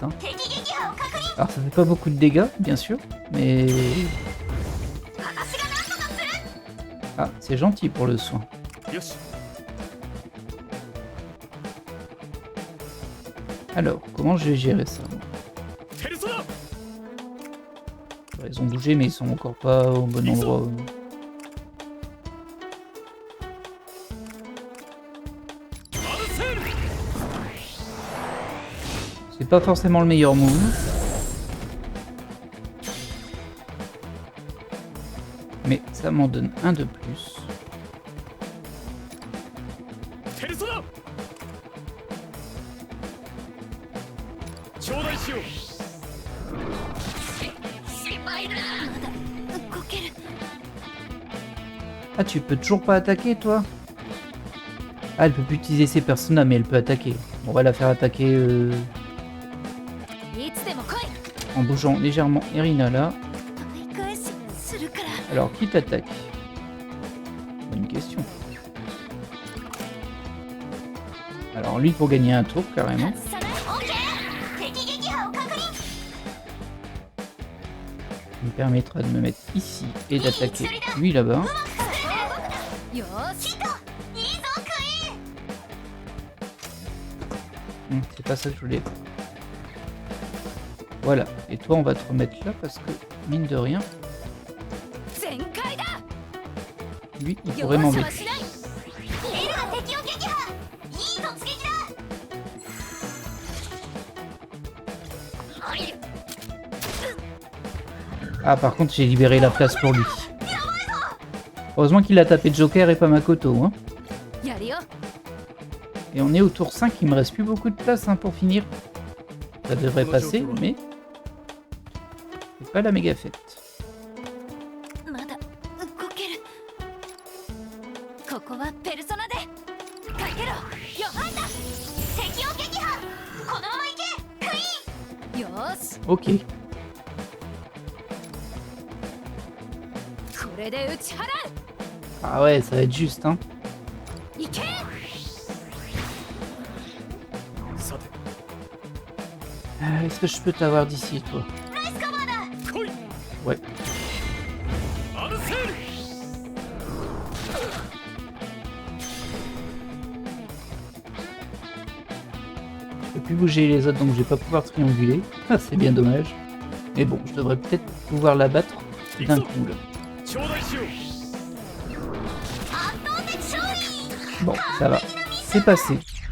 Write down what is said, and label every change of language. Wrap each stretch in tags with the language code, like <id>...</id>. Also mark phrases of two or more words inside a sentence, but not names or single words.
<fr>Hein. Alors ça fait pas beaucoup de dégâts, bien sûr, mais... Ah, c'est gentil pour le soin.</fr> <ja>よし</ja> <fr>Alors, comment je vais gérer ça?</fr> <ja>ペルソナ</ja> <fr>Ils ont bougé, mais ils sont encore pas au bon endroit. C'est pas forcément le meilleur move. Mais ça m'en donne un de plus.</fr> <ja>ペルソナ頂戴しよう動ける</ja> <fr>Ah, tu peux toujours pas attaquer, toi? Ah, elle peut plus utiliser ses personnages, mais elle peut attaquer. On va la faire attaquer</fr> <ja>いつでも来い</ja> <fr>en bougeant légèrement Erina là.</fr> <ja>取り返しするから</ja> <fr>Alors, qui t'attaque? Bonne question. Alors, lui pour gagner un tour, carrément.</fr> <ja>外さない OK 敵撃破を確認</ja> <fr>Ça me permettra de me mettre ici et d'attaquer lui là-bas.</fr> <ja>よーし いいぞクイーン</ja> <fr>C'est pas ça que je voulais. Voilà. Et toi, on va te remettre là parce que, mine de rien,</fr> <ja>全開だ</ja> <fr>lui, il</fr> <ja>容</ja> <fr>pourrait</fr> <ja>赦は</ja> <fr>m'embêter.</fr> <ja>しないエルが敵を撃破いい突撃だ</ja> <fr>Ah, par contre, j'ai libéré la place pour lui. Heureusement qu'il a tapé Joker et pas Makoto. Hein.</fr> <ja>やるよ</ja> <fr>Et on est au tour 5, il me reste plus beaucoup de place hein, pour finir. Ça devrait passer, mais c'est pas la méga fête.</fr> <ja>まだ動けるここはペルソナでかけろよはいだ敵を撃破このまま行けクイーンよーし Ok. これで打ち払</ja> <fr>Ah ouais, ça va être juste. Hein.</fr> <ja>う行けさて</ja> <fr>Est-ce que je peux t'avoir d'ici, toi?</fr> <ja>ナイスカバーだ来い</ja> <fr>Ouais.</fr> <ja>アルセール</ja> <fr>Je peux plus bouger les autres, donc je vais pas pouvoir trianguler. Ah, c'est bien dommage. Mais bon, je devrais peut-être pouvoir la battre d'un coup, là.</fr> <ja>頂戴しよう圧倒的勝利</ja> <fr>Bon, ça va. C'est passé.</fr>